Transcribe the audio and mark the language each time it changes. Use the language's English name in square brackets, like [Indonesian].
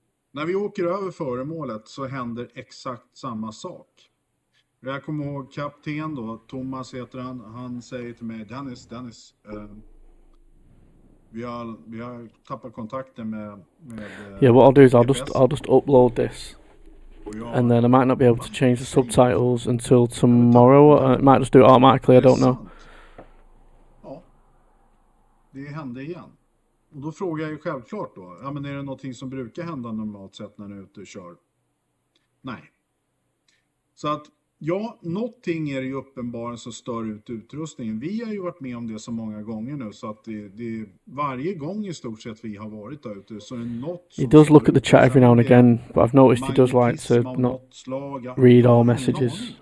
[Swedish] När vi åker över föremålet så händer exakt samma sak. Jag kommer ihåg kapten då, Thomas heter han säger till mig, Dennis, vi har tappat kontakten med [English] Yeah, what I'll do is I'll just upload this. And then I might not be able to change the subtitles until tomorrow. I might just do it automatically, I don't know. [Swedish] Ja, det hände igen. Och då frågar jag ju självklart då, ja men är det någonting som brukar hända normalt sett när du är ute och kör? Nej. Så att, ja, någonting är ju uppenbarligen som stör ut utrustningen. Vi har ju varit med om det så många gånger nu så att det varje gång i stort sett vi har varit där ute så är det något som... [English] He does look at the chat every now and again, but I've noticed he does like to not read all messages.